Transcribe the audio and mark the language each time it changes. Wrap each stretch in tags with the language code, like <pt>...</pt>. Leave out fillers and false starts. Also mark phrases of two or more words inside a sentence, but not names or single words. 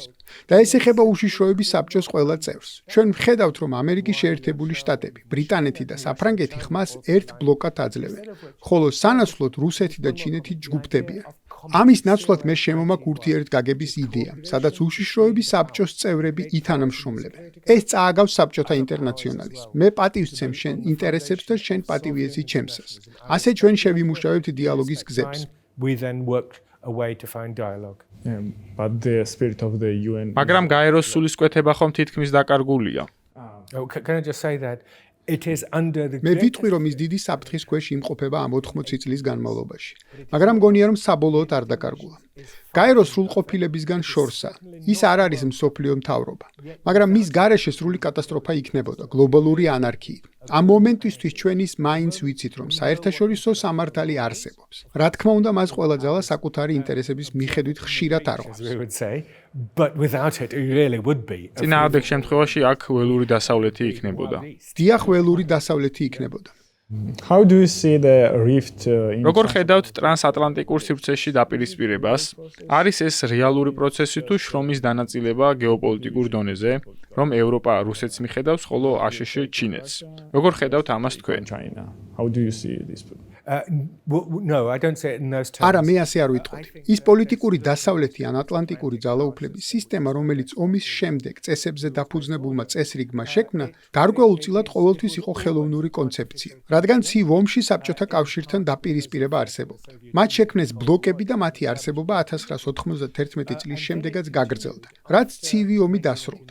<ka>და ეს ეხება უშიშროების საბჭოს ყველა წევრს. ჩვენ ვხედავთ, რომ ამერიკის შეერთებული შტატები, ბრიტანეთი და საფრანგეთი ხმას ერთ ბლოკად აძლევენ, ხოლო სანაცვლოდ რუსეთი და ჩინეთი ჯგუფდებიან. ამის ნაცვლად მე შემომაქვს ურთიერთგაგების იდეა, სადაც უშიშროების საბჭოს წევრები ითანამშრომლებენ. ეს წააგავს საბჭოთა ინტერნაციონალის. მე პატივისცემ შენ ინტერესებს და შენ პატივიესი ჩემსას. ასე ჩვენ შევიმუშავებთ დიალოგის გზებს.</ka> <en>We then worked a way to find dialogue. But the spirit of the UN.</en> <ka>მაგრამ გაეროს სულისკვეთება ხომ თითქმის დაკარგულია.</ka> <en>Oh, can I just say that it is under the</en> <ka>მე ვიტყვი, რომ ის დიდი საფრთხის ქვეშ იმყოფება ამ 80 წლის განმავლობაში. მაგრამ მგონია, რომ საბოლოოდ არ დაკარგულა. გაეროს სრულყოფილებისგან შორსა. ის არ არის მსოფლიო მთავრობა. მაგრამ მის გარეშე სრული კატასტროფა იქნებოდა, გლობალური ანარქია. ამ მომენტისთვის ჩვენ ის მაინც ვიცით, რომ საერთაშორისო სამართალი არსებობს. რა თქმა უნდა, მას ყველა ძალა საკუთარი ინტერესების მიხედვით ხშირად არღვევს.</ka> <en>we would say, but without it, it really would be.</en> <ka>წინააღმდეგ შემთხვევაში აქ ველური დასავლეთი იქნებოდა. დიახ, ველური დასავლეთი იქნებოდა.</ka> <en>How do you see the rift in</en> <ka>როგორ ხედავთ ტრანსატლანტიკურ სივრცეში დაპირისპირებას? არის ეს რეალური პროცესი თუ შრომის დანაწილება გეოპოლიტიკურ დონეზე, რომ ევროპა რუსეთს მიხედავს, ხოლო აშშ ჩინეთს? როგორ ხედავთ ამას თქვენ?</ka> <en>China? How do you see this? No, I don't say it in those terms.</en> <ka>არა, მე ასე არ ვიტყოდი. ის პოლიტიკური დასავლეთი ან ატლანტიკური ძალაუფლების სისტემა, რომელიც ომის შემდეგ წესებზე დაფუძნებულმა წესრიგმა შექმნა, გარკვეულწილად ყოველთვის იყო ხელოვნური კონცეფცია. რადგან ცივ ომში საბჭოთა კავშირთან დაპირისპირება არსებობდა. მათ შექმნეს ბლოკები და მათი არსებობა 1991 წლის შემდეგაც გაგრძელდა, რაც ცივი ომი დასრულდა.</ka>